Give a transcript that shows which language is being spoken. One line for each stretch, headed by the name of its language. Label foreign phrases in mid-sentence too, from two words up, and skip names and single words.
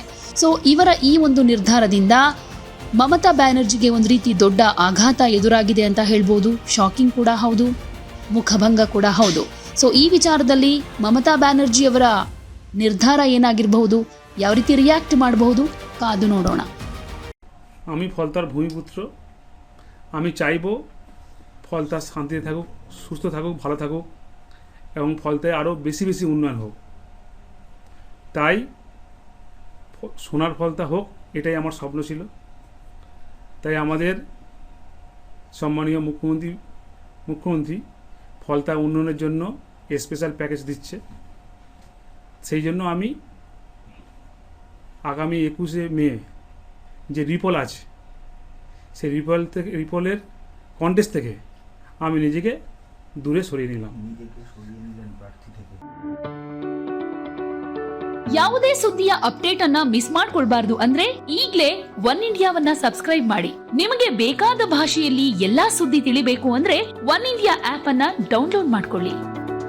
Kannada: ಇವರ ಈ ಒಂದು ನಿರ್ಧಾರದಿಂದ ಮಮತಾ ಬ್ಯಾನರ್ಜಿಗೆ ಒಂದು ರೀತಿ ದೊಡ್ಡ ಆಘಾತ ಎದುರಾಗಿದೆ ಅಂತ ಹೇಳ್ಬೋದು. ಶಾಕಿಂಗ್ ಕೂಡ ಹೌದು, ಮುಖಭಂಗ ಕೂಡ ಹೌದು. ಈ ವಿಚಾರದಲ್ಲಿ ಮಮತಾ ಬ್ಯಾನರ್ಜಿ ಅವರ ನಿರ್ಧಾರ ಏನಾಗಿರಬಹುದು, ಯಾವ ರೀತಿ ರಿಯಾಕ್ಟ್ ಮಾಡಬಹುದು, কাঁদু নোড়োনা।
Bangla: আমি ফলতার ভূমিপুত্র, আমি চাইব ফলতা শান্তিতে থাকুক, সুস্থ থাকুক, ভালো থাকুক এবং ফলতায় আরও বেশি বেশি উন্নয়ন হোক। তাই সোনার ফলতা হোক, এটাই আমার স্বপ্ন ছিল। তাই আমাদের সম্মানীয় মুখ্যমন্ত্রী ফলতা উন্নয়নের জন্য
English: special package
Bangla: দিচ্ছে। সেই জন্য আমি আগামী 21শে মে যে রিপল আছে, সেই রিপলের কন্টেস্ট থেকে আমি নিজেকে দূরে সরিয়ে নিলাম।
Kannada: ಯಾವುದೇ ಸುದ್ದಿಯ ಅಪ್ಡೇಟ್ ಅನ್ನ ಮಿಸ್ ಮಾಡ್ಕೊಳ್ಬಾರ್ದು ಅಂದ್ರೆ ಈಗಲೇ ಒನ್ ಇಂಡಿಯಾವನ್ನ ಸಬ್ಸ್ಕ್ರೈಬ್ ಮಾಡಿ. ನಿಮಗೆ ಬೇಕಾದ ಭಾಷೆಯಲ್ಲಿ ಎಲ್ಲಾ ಸುದ್ದಿ ತಿಳಿಬೇಕು ಅಂದ್ರೆ ಒನ್ ಇಂಡಿಯಾ ಆಪ್ ಅನ್ನ ಡೌನ್ಲೋಡ್ ಮಾಡ್ಕೊಳ್ಳಿ.